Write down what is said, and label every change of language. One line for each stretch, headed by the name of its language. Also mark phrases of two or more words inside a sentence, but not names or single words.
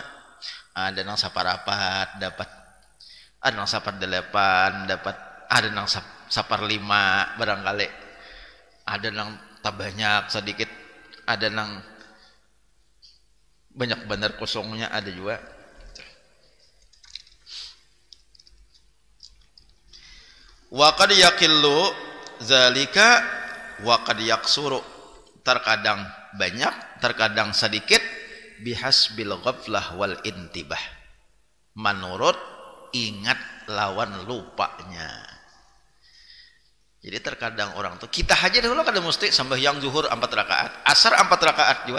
Banjar: Ada nang saparapat dapat, ada nang sapar 8 dapat, ada nang sapar 5 barangkali, ada nang tak banyak sedikit, ada nang banyak benar kosongnya ada juga.
Arabic: وقد يقل ذلك وقد يكثر.
Indonesian: Terkadang banyak, terkadang sedikit
Arabic: بحسب الغفلة والانتباه.
Banjar: Menurut ingat lawan lupanya. Jadi terkadang orang tuh kita aja dulu kada mesti sembahyang zuhur 4 rakaat, asar 4 rakaat juga.